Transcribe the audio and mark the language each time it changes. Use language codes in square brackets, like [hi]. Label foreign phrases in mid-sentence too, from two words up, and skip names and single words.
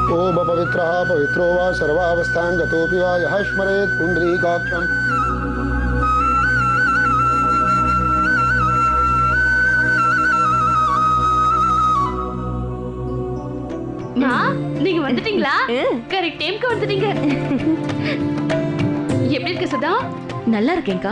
[sa] सर्वोपवित्रः पवित्रो वा सर्वावस्थां गतोऽपि वा यः स्मरेत् पुण्डरीकाक्षम् [ta] நீங்க வந்துட்டீங்களா? [en] correct timeக்கு [ta] வந்துட்டீங்க. எப்படி இருக்க சுதா? நல்லா இருக்கேன்க்கா.